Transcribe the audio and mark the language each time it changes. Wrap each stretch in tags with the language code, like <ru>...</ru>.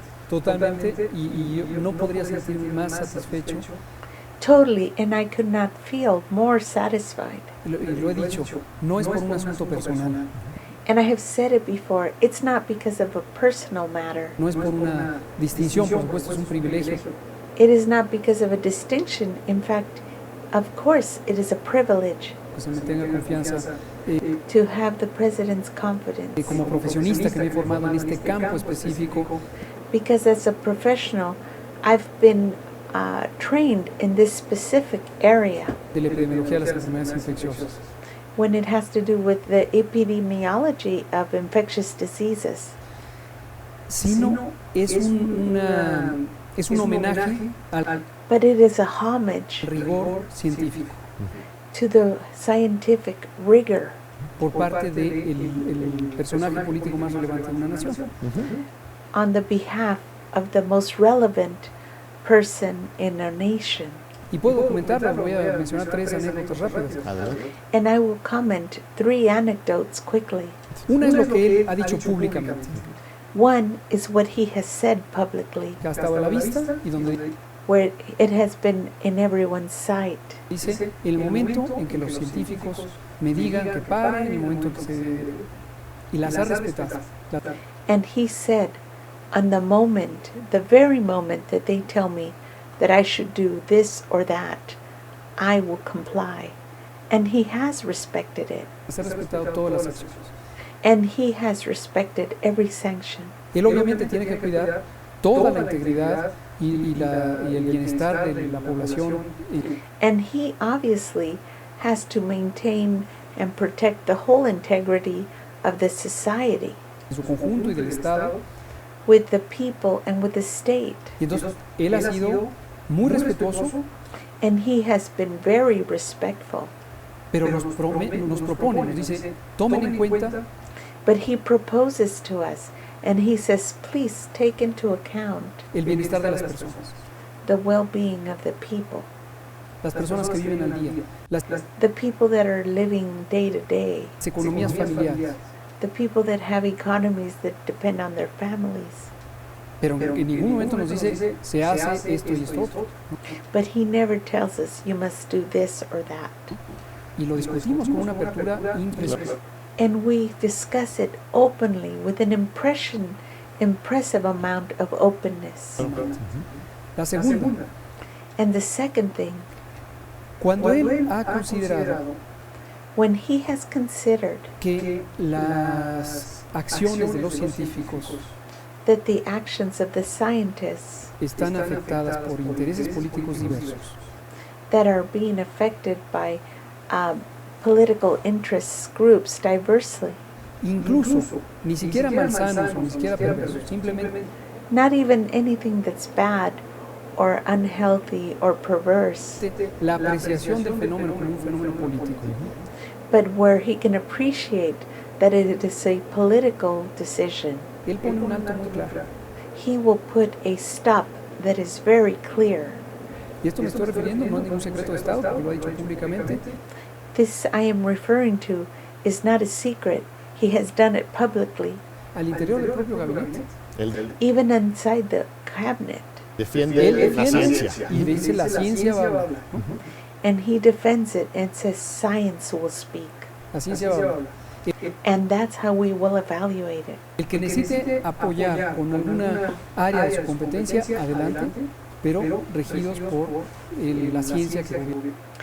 <es>Totalmente, y yo no podría sentirme más satisfecho,</es> <en>Totally, and I could not feel more satisfied.</en> <es>y lo he dicho, no es por un asunto personal,</es> <en>And I have said it before, it's not because of a personal matter.</en> <es>no es por una distinción, por supuesto es un privilegio,</es> <en>It is not because of a distinction. In fact, of course, it is a privilege</en> <es>que se me tenga confianza.</es> <en>to have the president's confidence.</en> <es>Como profesionista que me he formado en este campo específico,</es> <en>Because as a professional, I've been trained in this specific area</en> <es>de la epidemiología de las enfermedades infecciosas.</es> <en>when it has to do with the epidemiology of infectious diseases.</en> <es>Sino es una Es un homenaje al</es> <en>but it is a homage</en> <es>rigor científico</es> <en>to the scientific rigor</en> <es>por parte del personaje político más relevante de una nación.</es> <en>on the behalf of the most relevant person in a nation.</en> <es>Y puedo comentarla, voy a mencionar 3 anécdotas rápidas. Adelante.</es> <en>And I will comment 3 anecdotes quickly.</en> <es>Una es lo que él ha dicho públicamente,</es> <en>One is what he has said publicly,</en> <es>que ha estado a la vista y donde</es> <en>where it has been in everyone's sight.</en> <es>dice el momento en que los científicos me digan que paren, el momento en que y las ha respetado.</es> <en>And he said, on the moment, the very moment that they tell me that I should do this or that, I will comply. And he has respected it.</en> <es>Las ha respetado todas las acciones.</es> <en>And he has respected every sanction.</en> <es>Él obviamente tiene que cuidar toda la integridad y el bienestar de la población.</es> <en>And he obviously has to maintain and protect the whole integrity of the society,</en> <es>En su conjunto y del Estado.</es> <en>with the people and with the state.</en> <es>Y entonces él ha sido muy respetuoso,</es> <en>And he has been very respectful.</en> <es>pero nos propone, nos dice, tomen en cuenta</es> <en>But he proposes to us and he says, please take into account</en> <es>el bienestar de las personas,</es> <en>the well-being of the people,</en> <es>las personas que viven al día, las</es> <en>the people that are living day to day,</en> <es>economías familiares.</es> <en>the people that have economies that depend on their families.</en> <es>Pero en ningún momento nos dice, se hace esto y esto otro.</es> <en>But he never tells us you must do this or that.</en> <es>Y lo discutimos con una apertura impresionante.</es> <en>And we discuss it openly with an impressive amount of openness.</en> <es>La segunda,</es> <en>And the second thing,</en> <es>cuando él ha considerado</es> <en>when he has considered</en> <es>que las acciones de los científicos</es> <en>that the actions of the scientists</en> <es>están afectadas por intereses políticos diversos,</es> <en>that are being affected by political interests groups diversely,</en> <es>incluso ni siquiera malsanos o ni siquiera perversos, simplemente</es> <en>not even anything that's bad or unhealthy or perverse,</en> <es>la apreciación del fenómeno como un fenómeno político.</es> <en>but where he can appreciate that it is a political decision.</en> <es>Él pone un alto muy claro.</es> <en>He will put a stop that is very clear.</en> <es>Y esto me estoy refiriendo, no es ningún secreto de Estado, porque lo ha dicho públicamente.</es> <en>This I am referring to is not a secret. He has done it publicly,</en> <es>Al interior del propio gabinete. Él</es> <en>even inside the cabinet.</en> <es>defiende Él la defiende ciencia. y dice la ciencia va a hablar. ¿no?</es> <en>And he defends it and says science will speak.</en> <es>La ciencia va a hablar.</es> <en>And that's how we will evaluate it.</en> <es>El que necesite apoyar con alguna área de su competencia, adelante, pero regidos por la ciencia que gobierna.</es>